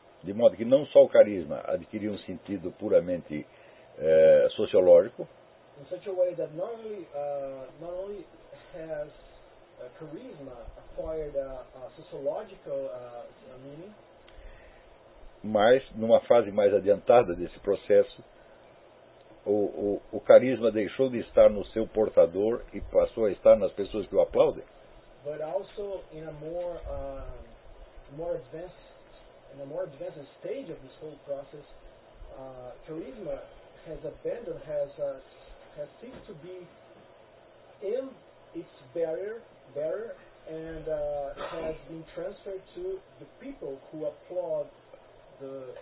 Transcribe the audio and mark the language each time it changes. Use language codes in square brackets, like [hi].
[pt] De modo que não só o carisma adquiriu sentido puramente sociológico. [en] In such a way that not only has charisma acquired a sociological meaning, [pt] mas numa fase mais adiantada desse processo, o carisma deixou de estar no seu portador e passou a estar nas pessoas que o aplaudem. [en] But also in a more advanced stage of this whole process, charisma has ceased to be in its bearer and has been transferred to the people who applaud the